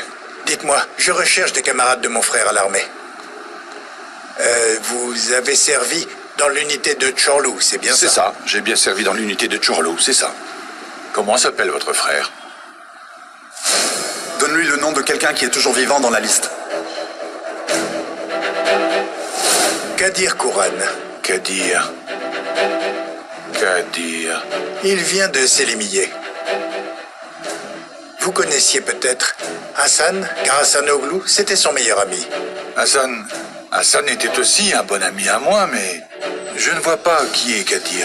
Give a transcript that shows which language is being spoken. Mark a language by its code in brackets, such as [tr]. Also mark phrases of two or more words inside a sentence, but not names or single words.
[fr] Dites-moi, je recherche des camarades de mon frère à l'armée. Vous avez servi dans l'unité de Chorlou, c'est bien ça? C'est ça, j'ai bien servi dans l'unité de Chorlou, c'est ça. Comment s'appelle votre frère? Donne-lui le nom de quelqu'un qui est toujours vivant dans la liste. Kadir Kouran. Kadir. Il vient de Sélémié. Vous connaissiez peut-être Hassan Karasanoglu, c'était son meilleur ami. Hassan était aussi un bon ami à moi, mais je ne vois pas qui est Kadir.